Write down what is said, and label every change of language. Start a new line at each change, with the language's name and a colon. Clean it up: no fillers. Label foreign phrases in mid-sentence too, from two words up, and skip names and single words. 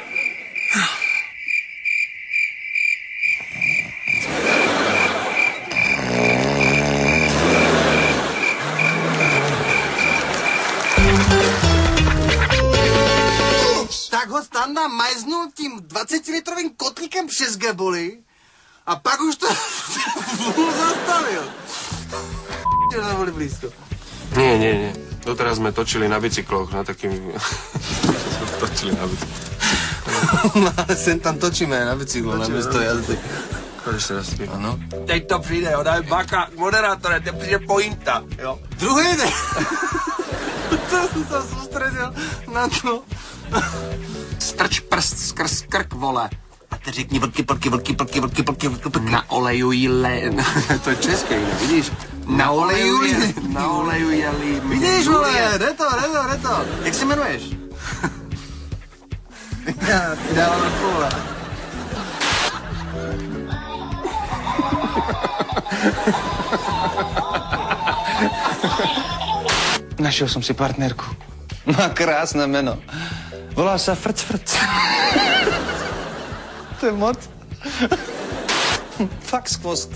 Czech: Tak ho Standa majznul tím 20-litrovým kotlíkem přes geboli a pak už to zastavil. To byli blízko.
Slovak: Nie. Doteraz sme točili na bicykloch, na takým... točili na bicykloch. No ale sem tam točíme na bicyklo, na miesto jazdy. Poď ešte raz. Áno.
Czech: Teď to přijde, jo, dáme baka, moderátore, teď přijde pointa, jo. Druhý den.
Slovak: To som sa sústredil na to.
Czech: Strč prst skrz krk, vole. A ty řekni vlky, na oleju jíle. To je české, vidíš? Na oleju jeli. Vidíš, vole, Reto. Jak se jmenuješ? Já ti dávám ruku.
Slovak: Našiel som si partnerku. Má krásne meno. Volá sa Frc.
Czech: To je moc. Fakt skvost.